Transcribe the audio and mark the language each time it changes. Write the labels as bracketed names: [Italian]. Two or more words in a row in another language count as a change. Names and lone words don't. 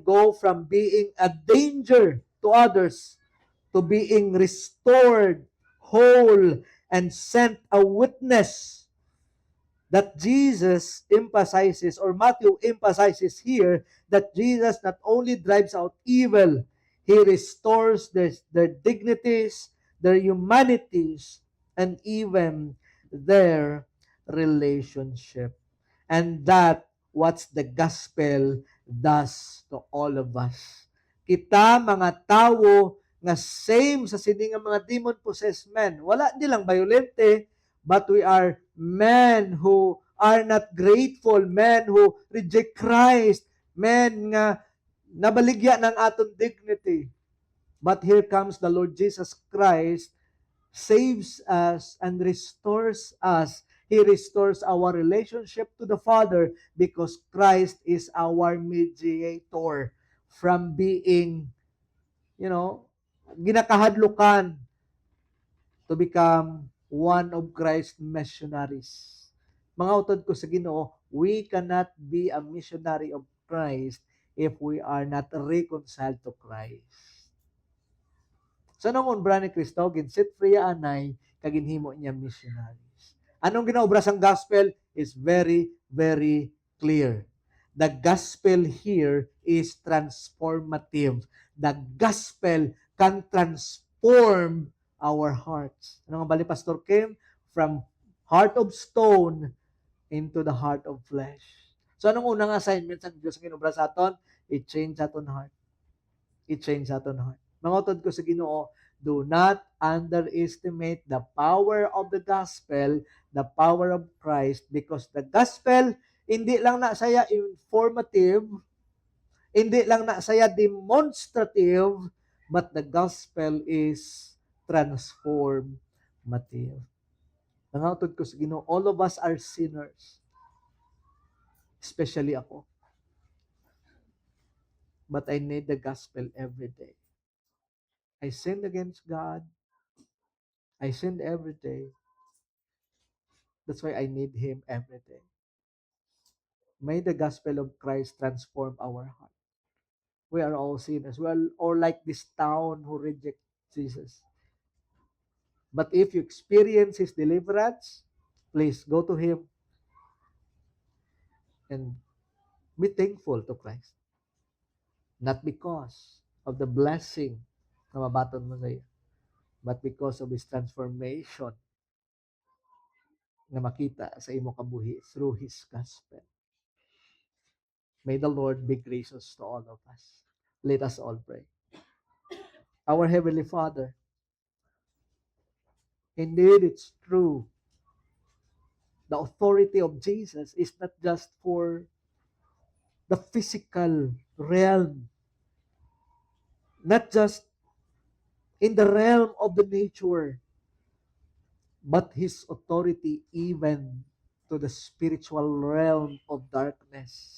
[English] go from being a danger to others to being restored, whole, and sent a witness that Jesus emphasizes, or Matthew emphasizes here, that Jesus not only drives out evil, He restores their dignities, their humanities, and even their relationship. And that what the gospel does to all of us. [Hiligaynon] Kita mga tao nga same sa sini nga mga [English] demon-possessed men. [Hiligaynon] Wala nilang violente, [English] but we are men who are not grateful, men who reject Christ, men [Hiligaynon] nga nabaligya ng aton [English] dignity. But here comes the Lord Jesus Christ, saves us and restores us. He restores our relationship to the Father because Christ is our mediator from being, ginakahadlukan to become one of Christ's missionaries. [Hiligaynon] Mga utod ko sa Ginoo, [English] we cannot be a missionary of Christ if we are not reconciled to Christ. [Hiligaynon] So nung unbra ni Kristo, ginsit free anay, kaginhimo niya missionaries. Anong ginaobra sang gospel [English] is very, very clear. The gospel here is transformative. The gospel can transform our hearts. [Hiligaynon] Ano nga bali, Pastor Kim? [English] From heart of stone into the heart of flesh. [Hiligaynon] So anong unang assignment sa Diyos ang ginobra sa aton? I-change aton heart. I-change aton heart. Mga utod ko sa Ginoo, [English] do not underestimate the power of the gospel, the power of Christ, because the gospel, [Hiligaynon] hindi lang na saya informative, hindi lang na saya demonstrative, [English] but the gospel is transformative. [Hiligaynon] Nangautod ko sa Ginoo, [English] all of us are sinners. Especially ako. But I need the gospel every day. I sinned against God. I sinned every day. That's why I need Him every day. May the gospel of Christ transform our heart. We are all sinners. We are all like this town who reject Jesus. But if you experience His deliverance, please go to Him and be thankful to Christ. Not because of the blessing [Hiligaynon] na mabaton mo sa iyo, [English] but because of His transformation [Hiligaynon] na makita sa imo kabuhi [English] through His gospel. May the Lord be gracious to all of us. Let us all pray. Our Heavenly Father, indeed it's true. The authority of Jesus is not just for the physical realm, not just in the realm of the nature, but His authority even to the spiritual realm of darkness.